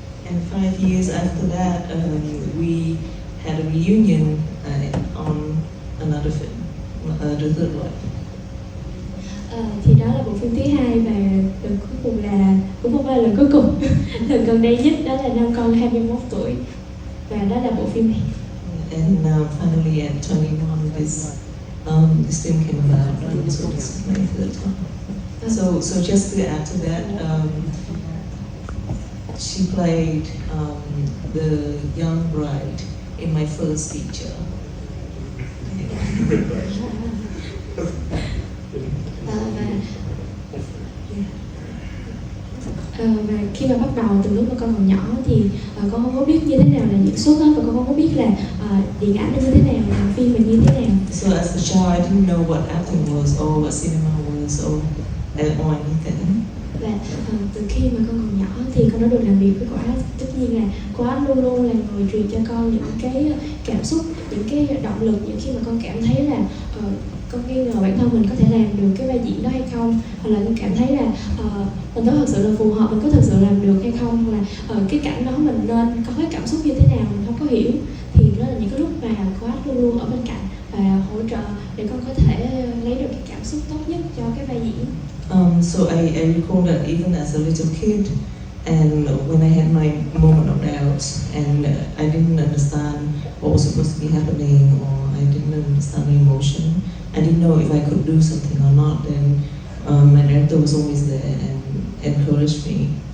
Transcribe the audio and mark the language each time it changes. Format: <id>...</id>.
<en>And 5 years after that, we had a reunion on another film, the third one.</en> <vi>Thì đó là bộ phim thứ 2 và lần cuối cùng là cũng không phải là lần cuối cùng lần gần đây nhất đó là năm con 21 tuổi và đó là bộ phim này.</vi> <en>And finally at 21, this film came about. So this is my third time. So just to add to that, she played the young bride in my first feature.</en> <vi>Và khi mà bắt đầu từ lúc mà con còn nhỏ thì con không có biết như thế nào là diễn xuất và con không có biết là điện ảnh là như thế nào, làm phim là như thế nào.</vi> <en>So as a child, I didn't know what acting was or what cinema was or anything.</en> <vi>Và từ khi mà con còn nhỏ thì con đã được làm việc với cô Ash. Tất nhiên là cô Ash luôn luôn là người truyền cho con những cái cảm xúc, những cái động lực những khi mà con cảm thấy là có nghi ngờ bản thân mình có thể làm được cái vai diễn đó hay không, hoặc là cảm thấy là mình có thật sự là phù hợp, mình có thật sự làm được hay không, hoặc là cái cảnh đó mình nên có cái cảm xúc như thế nào mình không có hiểu, thì đó là những cái lúc mà coach luôn luôn ở bên cạnh và hỗ trợ để con có thể lấy được cái cảm xúc tốt nhất cho cái vai diễn.</vi> <en>So I recall that even as a little kid, and when I had my moment of doubt, and I didn't understand what was supposed to be happening, or I didn't understand the emotion, I didn't know if I could do something or not, then my director was always there and encouraged me.</en>